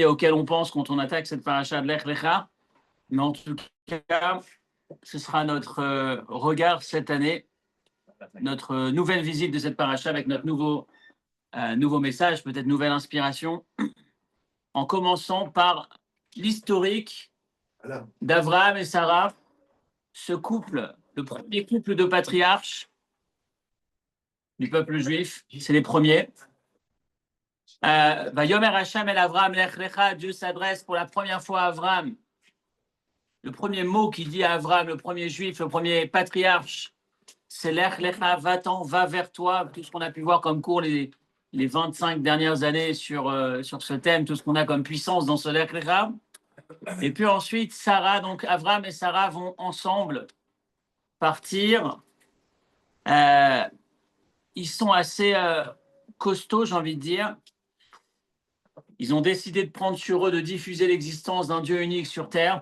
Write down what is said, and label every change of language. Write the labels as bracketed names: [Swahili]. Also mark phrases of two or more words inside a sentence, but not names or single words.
[French] auquel on pense quand on attaque cette paracha de Lech Lecha, mais en tout cas, ce sera notre regard cette année, notre nouvelle visite de cette paracha avec notre nouveau message, peut-être nouvelle inspiration, en commençant par l'historique d'Abraham et Sarah, ce couple, le premier couple de patriarches du peuple juif, c'est les premiers. [Hebrew] ויאמר השם אל אברהם לך לך, [French] Dieu s'adresse pour la première fois à Abraham. Le premier mot qu'il dit à Abraham, le premier juif, le premier patriarche, c'est [Hebrew] לך לך, [French] va-t'en, va vers toi. Tout ce qu'on a pu voir comme cours les 25 dernières années sur ce thème, tout ce qu'on a comme puissance dans ce [Hebrew] לך לך. [French] Et puis ensuite, Sarah, donc Abraham et Sarah vont ensemble partir. Ils sont assez costauds, j'ai envie de dire. Ils ont décidé de prendre sur eux de diffuser l'existence d'un Dieu unique sur Terre.